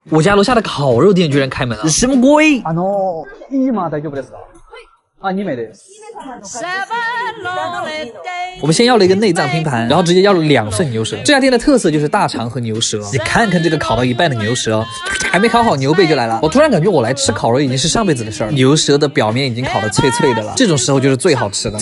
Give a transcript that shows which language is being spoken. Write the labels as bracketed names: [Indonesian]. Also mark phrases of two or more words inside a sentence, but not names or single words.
[Chinese] 我家楼下的烤肉店居然开门了，什么鬼？ [Japanese] 今大丈夫ですか？啊，2名です。 [Chinese] 我们先要了一个内脏拼盘，然后直接要了2份牛舌。这家店的特色就是大肠和牛舌。你看看这个烤到一半的牛舌，还没烤好，牛背就来了。我突然感觉我来吃烤肉已经是上辈子的事儿了。牛舌的表面已经烤得脆脆的了，这种时候就是最好吃的。